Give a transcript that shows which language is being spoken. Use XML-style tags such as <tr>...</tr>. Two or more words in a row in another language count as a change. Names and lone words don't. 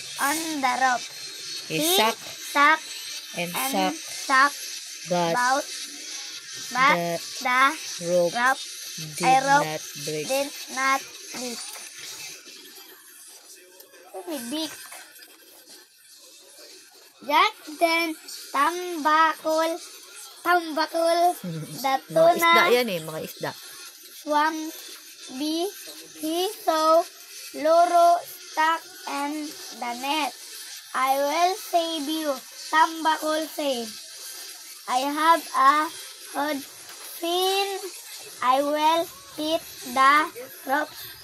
<en>He sucked and sucked, but the rope did not break. Just then, Tambakol, the</en> <tl>Mga isda</tl> <en>tuna</en> <tl>yan mga isda.</tl> <en>swam. He saw Loro stuck in the net. I will save you, Tambakol said. I have a hard fin. I will hit the ropes.</en>